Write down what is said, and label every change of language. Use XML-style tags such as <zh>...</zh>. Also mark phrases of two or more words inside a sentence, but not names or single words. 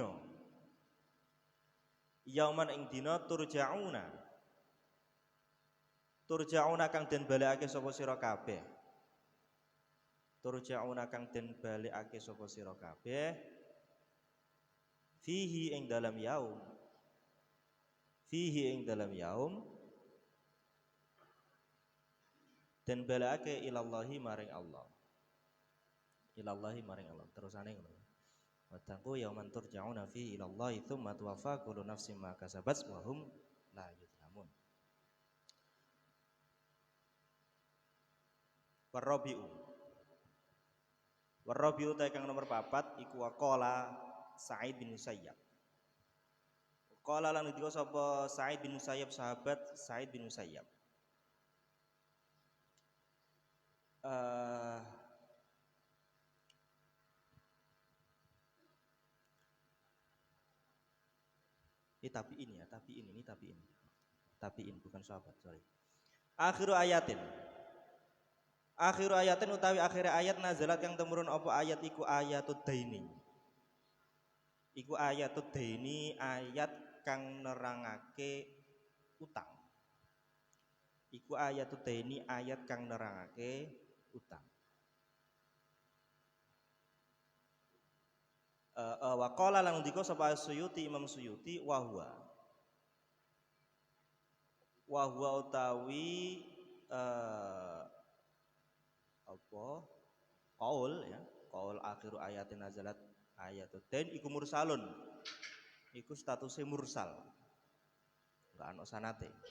<jv>dina turja'una kang den balekake sapa sira kabeh fihi ing dalam</jv> <ar>yaum</ar> <jv>den balekake</jv> <ar>إلى الله</ar> <jv>maring Allah terusane ngono</jv> <ar>واتقوا يوما ترجعون فيه إلى الله ثم توفى كل نفس ما كسبت وهم لا يظلمون والرابع</ar> <jv>ta kang nomor 4 iku</jv> <ar>وقال سعيد بن المسيب.</ar> <jv>Qala lan ngendika sapa Sa'id bin Musayyab sahabat Sa'id bin Musayyab.</jv> <id>Ini tabiin bukan sahabat, sorry.</id> <ar>آخر آية</ar> <jv>utawi akhir ayat nazalat kang temurun apa ayat iku</jv> <ar>آية الدين.</ar> <jv>Ayat kang nerangake utang.</jv> <ar>وقال</ar> <jv>lan ndika sapa Suyuti Imam Suyuti</jv> <ar>وهو</ar> <jv>utawi qaul</jv> <ar>آخر آية نزلت آية الدين</ar> <jv>iku mursalun iku</jv> <id>statusnya mursal enggak</id> <jv>ana sanate</jv>